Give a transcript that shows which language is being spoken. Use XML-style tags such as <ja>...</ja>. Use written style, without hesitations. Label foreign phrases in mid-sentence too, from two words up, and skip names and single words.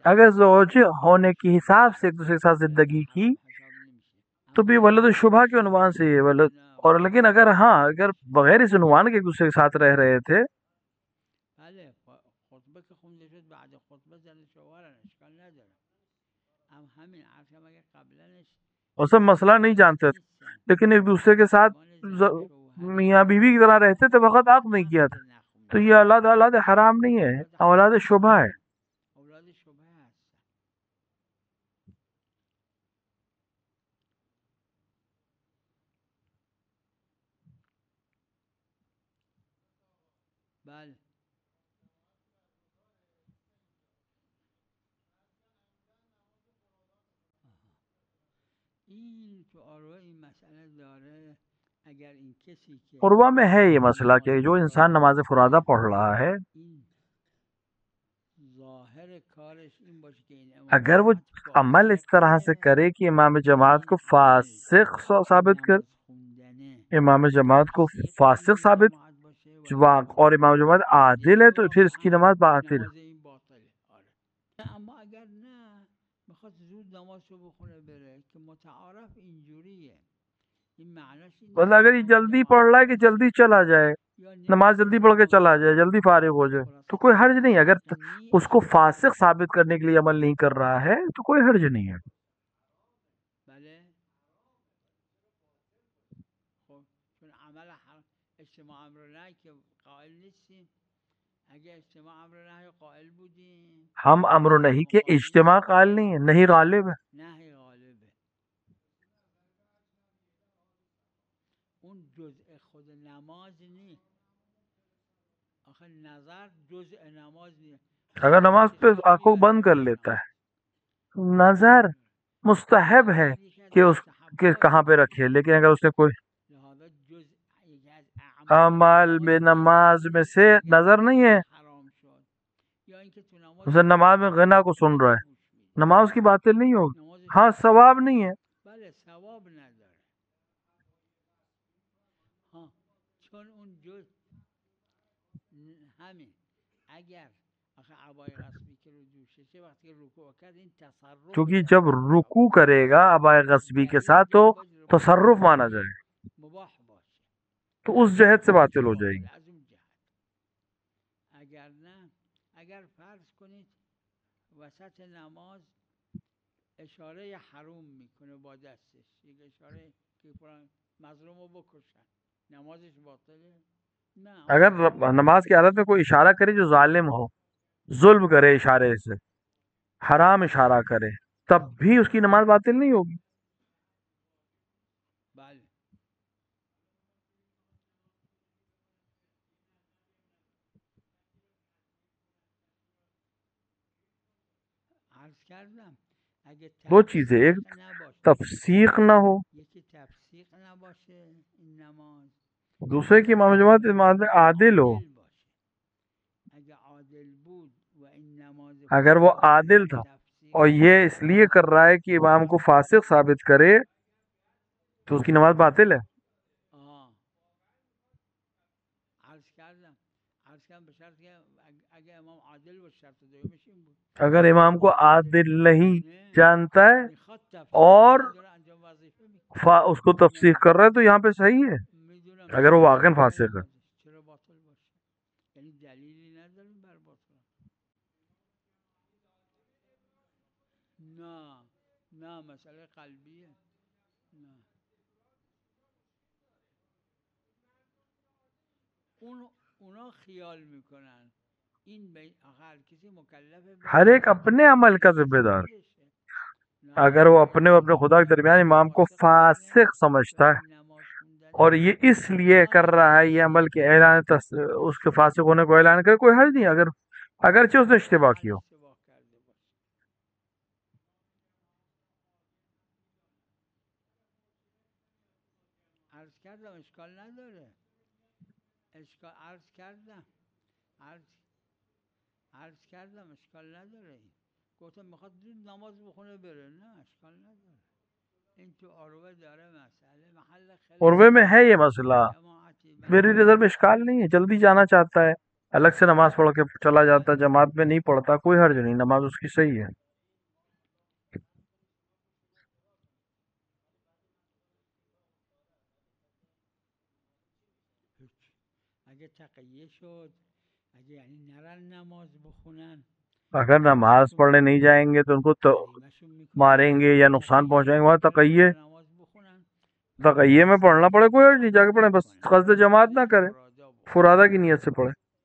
<ur>اگر زوج ہونے کے حساب سے ایک دوسرے کے ساتھ زندگی کی تو بھی ولد شبہ کے عنوان سے یہ ولد، اور لیکن اگر ہاں اگر بغیر اس عنوان کے ایک دوسرے کے ساتھ رہ رہے تھے،</ur> <fa>خطبه که خونده شد بعد خطبه زن شوهرن، اشکال نداره. همین عرضم اگر قبلنش</fa> <ur>وہ سب مسئلہ نہیں جانتے تھے، لیکن ایک دوسرے کے ساتھ میاں بیوی کی طرح رہتے تھے، وقت عقد نہیں کیا تھا، تو یہ اولاد حرام نہیں ہے، اولاد شبہ ہے۔</ur> <fa>اولاد شبه هست. بله این تو آروه این مسئله داره. اگر این کسی که</fa> <ur>عروہ میں ہے یہ مسئلہ کہ جو انسان نماز فرادہ پڑھ رہا ہے،</ur> <fa>ظاهر کارش این باشه که این</fa> <ur>اگر وہ عمل اس طرح سے کرے کہ امام جماعت کو فاسق ثابت کر، امام جماعت کو فاسق ثابت اور امام جماعت عادل ہے، تو پھر اس کی نماز باطل ہے۔</ur> <fa>اما اگر نه میخواد زود نمازشو بخونه بره که متعارف اینجوریه، این معنیش این</fa> <ur>مطلب اگر یہ جلدی پڑھ رہا ہے کہ جلدی چلا جائے، نماز جلدی پڑھ کے چلا جائے، جلدی فارغ ہو جائے، تو کوئی حرج نہیں ہے۔ اگر اس کو فاسق ثابت کرنے کے لیے عمل نہیں کر رہا ہے تو کوئی حرج نہیں ہے۔</ur> <fa>بله خب چون عمل اجتماع امر و نهی که قائل نیستیم، اگه اجتماع امر و نهی قائل بودیم،</fa> <ur>ہم امر و نہی کے اجتماع قائل نہیں ہے، نہیں غالب ہے۔</ur> <fa>نهی غالبه. اون جزء خود نماز نیست، آخه نظر جزء نماز نیست.</fa> <ur>اگر نماز پہ آنکھوں بند کر لیتا ہے، نظر مستحب ہے کہ اس کے کہاں پہ رکھے، لیکن اگر اس نے کوئی اعمال میں نماز میں سے نظر نہیں ہے، اسے نماز میں غنا کو سن رہا ہے، نماز کی باطل نہیں ہوگی، نماز ہاں ثواب نہیں ہے.</ur> <fa>بله ثواب نداره. ها چون اون جز همین اگر آخه عبای غصبی که رو دوشه چه وقتی که رکوع کرد این تصرف</fa> <ur>کیونکہ</ur> <fa>در</fa> <ur>جب</ur> <fa>اون</fa> <ur>رکوع کرے گا</ur> <fa>عبای غصبی</fa> <ur>کے ساتھ تو تصرف مانا جائے گا،</ur> <fa>مباح باشه</fa> <ur>تو اس جہت سے باطل ہو جائے گی.</ur> <fa>از اون جهت. اگر نه اگر فرض کنید وسط نماز اشاره حروم میکنه با دستش، یک اشاره که مظلوم رو بکشن، نمازش باطله؟ نه.</fa> <ur>اگر نماز کی حالت میں کوئی اشارہ کرے جو ظالم ہو، ظلم کرے اشارے سے، حرام اشارہ کرے، تب بھی اس کی نماز باطل نہیں ہوگی.</ur> <fa>بله. عرض کردم اگه</fa> <ur>دو چیزیں، ایک</ur> <fa>تفسیق نباشه،</fa> <ur>تفسیق نہ ہو،</ur> <fa>یکی تفسیق نباشه این نماز،</fa> <ur>دوسرے کی امام جماعت امام عادل ہو.</ur> <fa>باشه. اگه عادل بود و این نماز</fa> <ur>اگر وہ عادل تھا تفسیق اور یہ اس لیے کر رہا ہے کہ امام کو فاسق ثابت کرے تو اس کی نماز باطل ہے.</ur> <fa>عرض کردم به شرط که اگه امام عادل بود شرط دومش این بود</fa> <ur>اگر امام کو عادل نہیں</ur> <fa>نه</fa> <ur>جانتا ہے</ur> <fa>میخواد تفسیق</fa> <ur>اور</ur> <fa>کنه، داره انجام وظیفه میکنه،</fa> <ur>اس کو تفسیق کر رہا ہے تو یہاں پہ صحیح ہے.</ur> <fa>میدونم</fa> <ur>اگر وہ واقعا فاسق ہے.</ur> <fa>چرا باطل باشه؟ یعنی دلیلی نداریم بر باطل. نه نه مسئله قلبیه. نه اونا خیال میکنن این هر کسی مکلفه</fa> <ur>ہر ایک اپنے عمل کا ذمہ دار. اگر وہ اپنے خدا کے درمیان امام کو فاسق سمجھتا ہے اور یہ اس لیے کر رہا ہے یہ عمل کے اعلان اس کے فاسق ہونے کو اعلان کرے، کوئی حرج نہیں. اگرچہ اس نے اشتباہ کی ہو.</ur> <fa>عرض کردم اشکال نداره، عرض کردم اشکال نداره. گفتم میخواد زود نماز بخونه بره، نه اشکال نداره. این تو عروه داره مسئله محل خیلی</fa> <ur>عروے میں ہے یہ مسئلہ، میری نظر میں اشکال نہیں ہے. جلدی جانا چاہتا ہے، الگ سے نماز پڑھ کے چلا جاتا ہے، جماعت میں نہیں پڑھتا، کوئی حرج نہیں، نماز اس کی صحیح ہے.</ur> <fa>اگه تقیه شد، اگه یعنی نرن نماز بخونن،</fa> <ur>اگر نماز پڑھنے نہیں جائیں گے تو ان کو ماریں گے یا نقصان پہنچائیں گے، وہاں تقیے میں پڑھنا پڑے، کوئی حرج نہیں، جا کے پڑھیں، بس قصد جماعت نہ کریں، فرادہ کی نیت سے پڑھیں.</ur>